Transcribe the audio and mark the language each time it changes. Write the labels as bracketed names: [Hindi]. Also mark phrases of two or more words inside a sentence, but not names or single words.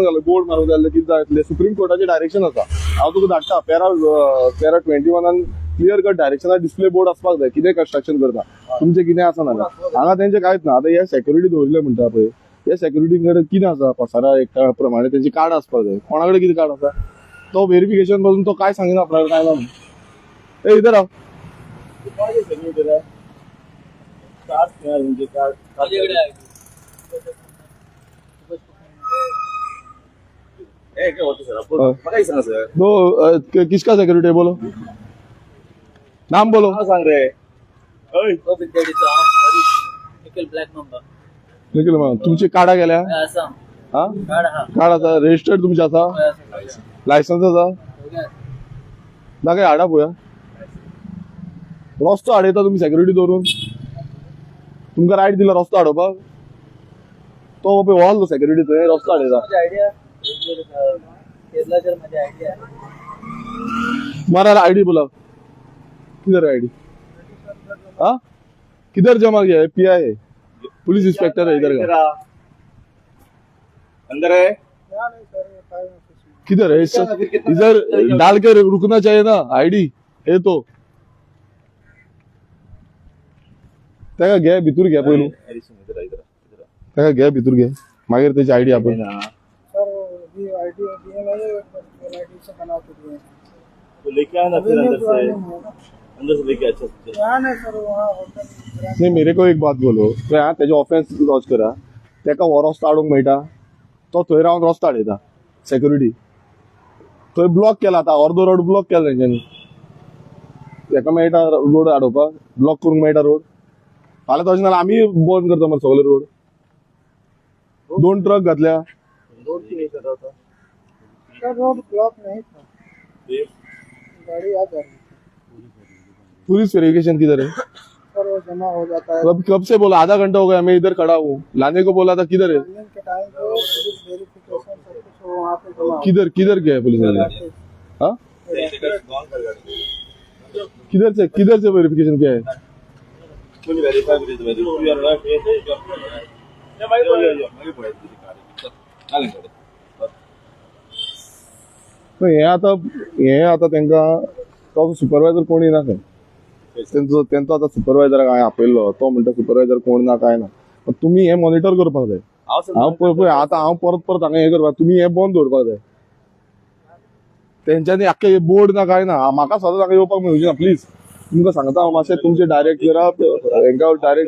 [Konkani] घालून बोर्ड मारूंक जाय कितें जाय सुप्रीम कोर्टाचें डायरेक्शन आसा हांव तुका धाडटा पॅरा 21 [English] clear cut [Konkani] डायरेक्शनार [English] display board [Konkani] आसपाक जाय कितें कन्स्ट्रक्शन करता तुमचें कितें आसा ना हांगा तेंचें कांयच ना आतां हे सेक्युरिटी दवरले म्हणटा पळय हे सेक्युरिटी कडेन कितें आसा पसारा एक प्रमाणे तेंची कार्ड आसपाक जाय कोणा कडेन कितें कार्ड आसा तो व्हेरिफिकेशन पासून तो काय सांगिना आपल्या काय ना ए इधर राव तो [Hindi] किसका सेक्युरिटी है बोलो नाम बोलो [Konkani] सांग रे निखिल तुमची कार्डा गेल्या हा कार्ड आसा रजिस्टर्ड तुमचे आसा लायसन्स आसा दाखय हाडा पळोवया रस्तो हाडयता तुमी सेक्युरिटी दवरून तुमकां रायट दिला रस्तो हाडोवपाक तो पळय व्हरलो सेक्युरिटी थंय रस्तो हाडयता [Hindi] मारा आईडी बोला किधर है आईडी हाँ किधर जमा किया है पीआई है पुलिस इंस्पेक्टर है इधर का अंदर है किधर है इधर डाल के रुकना चाहिए ना आईडी है तो [Konkani] तेका घे भितर घे पयलू तेका घे भितर घे मागीर तेची आयडी आपण [Hindi] लेके आना फिर अंदर से लेके अच्छा नहीं मेरे को एक बात बोलो तो [Konkani] तेजे ऑफेन्स लॉज करा तेका हो रस्तो हाडूंक मेळटा तो थंय रावन रस्तो हाडयता सेक्युरिटी थंय ब्लॉक केला आतां अर्दो रोड ब्लॉक केला तेंच्यांनी तेका मेळटा रोड हाडोवपाक ब्लॉक करूंक मेळटा रोड फाल्यां तशें नाल्यार आमी बंद करता मरे सगळे रोड 2 ट्रक घातल्या [Hindi] रोड ब्लॉक नहीं था गाड़ी आ जा रही [English] police verification [Hindi] किधर है सर वो जमा हो जाता है कब से बोला आधा घंटा हो गया मैं इधर खड़ा हूँ लाने को बोला था किधर है के टाइम पे [English] police verification [Hindi] सब कुछ वहाँ पे जमा किधर क्या है पुलिस वाले हाँ किधर से वेरिफिकेशन क्या है [Konkani] हे आता तांकां तो सुपरवायझर कोण येना तेंचो आता सुपरवायझराक हांवें आपयल्लो तो म्हणटा सुपरवायझर कोण ना काय ना पण तुम्ही हे मॉनिटर करपाक जाय हांव पळय आतां हांव परत हांगा हे करपाक तुम्ही हे बंद दवरपाक जाय तेंच्यांनी आख्खे बोर्ड ना काय ना म्हाका सदांच हांगा येवपाक मेळची ना प्लीज तुमकां सांगता हांव मातशें तुमचे डायरेक्ट जरा हांकां डायरेक्ट